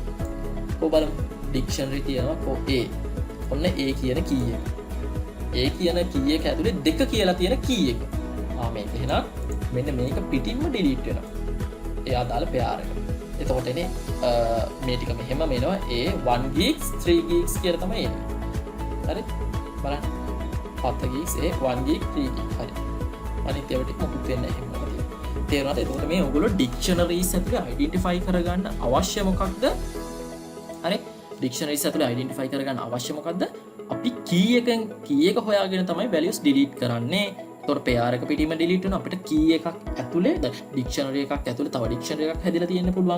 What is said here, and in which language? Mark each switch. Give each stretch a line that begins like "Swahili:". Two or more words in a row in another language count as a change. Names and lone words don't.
Sinhala: කොහොම බලමු dictionary තියෙනවා කො a. ඔන්න a කියන key එක. a කියන key එක ඇතුලේ දෙක කියලා තියෙන key එක. මේක එහෙනම් මෙන්න මේක පිටින්ම delete වෙනවා. ඒ අදාළ pair එක. එතකොට එනේ මේ ටික මෙහෙම මෙනවා a 1 gigs 3 gigs කියලා තමයි එන්නේ. හරි? බලන්න. 7 gigs a 1 gig 3 gig. හරි. අනිත් ඒවා ටික මොකුත් වෙන්නේ නැහැ එහෙම. තේරුණාද? එතකොට මේ ඔයගොල්ලෝ dictionaries ඇතුලේ identify කරගන්න අවශ්‍ය මොකක්ද? හරි? dictionaries ඇතුලේ identify කරගන්න අවශ්‍ය මොකක්ද? අපි key එක හොයාගෙන තමයි
English: values delete
Sinhala: කරන්නේ. එතකොට pair එක පිටින්ම delete වෙනවා. අපිට key එකක් ඇතුලේ dictionary එකක් ඇතුලේ තව dictionary එකක් හැදලා තියෙන්න පුළුවන්.